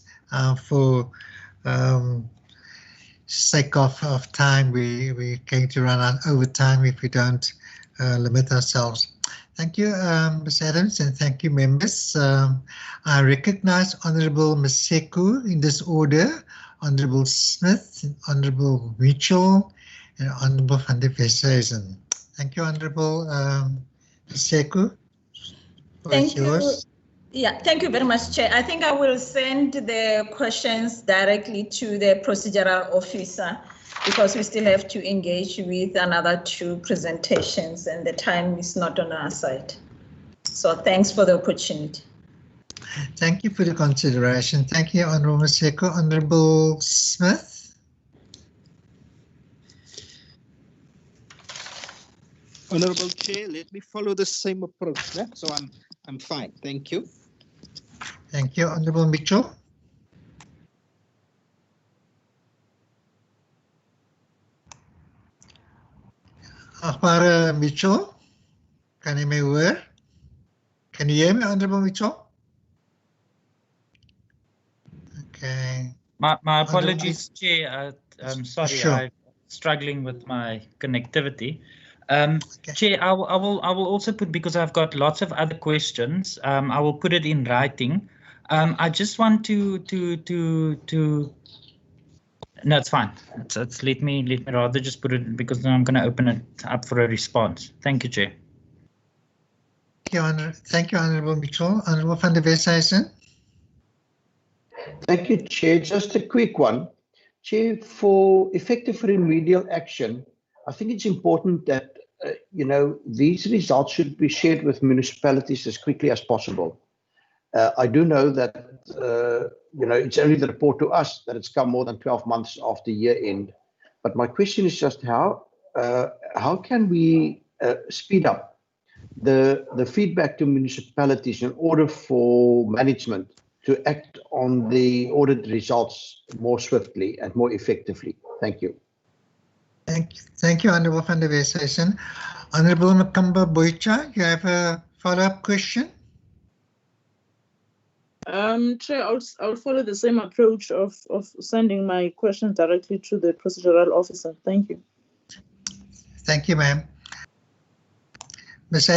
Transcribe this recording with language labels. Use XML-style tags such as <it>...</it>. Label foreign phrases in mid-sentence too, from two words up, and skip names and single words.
<en>For sake of time, we're going to run out over time if we don't limit ourselves. Thank you, Ms. Adams, and thank you, members. I recognize Honourable Maseko in this order, Honourable Smith, Honourable Mitchell, and Honourable van der Westhuizen. Thank you, Honourable Maseko. Thank you. Yeah, thank you very much, Chair. I think I will send the questions directly to the procedural officer because we still have to engage with another 2 presentations and the time is not on our side. So thanks for the opportunity. Thank you for the consideration. Thank you, Honourable Maseko. Honourable Smith. Honourable Chair, let me follow the same approach. Yeah? So I'm fine. Thank you. Thank you, Honourable Mitchell.</en> <af>Agbare Mitchell, kan jy my hoor?</af> <en>Can you hear me, Honourable Mitchell? Okay. My apologies, Chair. I'm sorry, Sure. I'm struggling with my connectivity. Okay. Chair, I will also put, because I've got lots of other questions, I will put it in writing. I just want to no, it's fine. It's let me rather just put it, because then I'm going to open it up for a response. Thank you, Chair. Thank you, Honourable Mitchell. Honourable van der Westhuizen. Thank you, Chair. Just a quick one. Chair, for effective remedial action, I think it's important that, these results should be shared with municipalities as quickly as possible. I do know that, it's only the report to us that it's come more than 12 months after year end. But my question is just how can we speed up the feedback to municipalities in order for management to act on the audit results more swiftly and more effectively? Thank you. Thank you, Honourable van der Westhuizen. Honourable Makamba Boycha, you have a follow-up question? Chair, I'll follow the same approach of sending my questions directly to the procedural officer. Thank you. Thank you, ma'am. Ms.</en>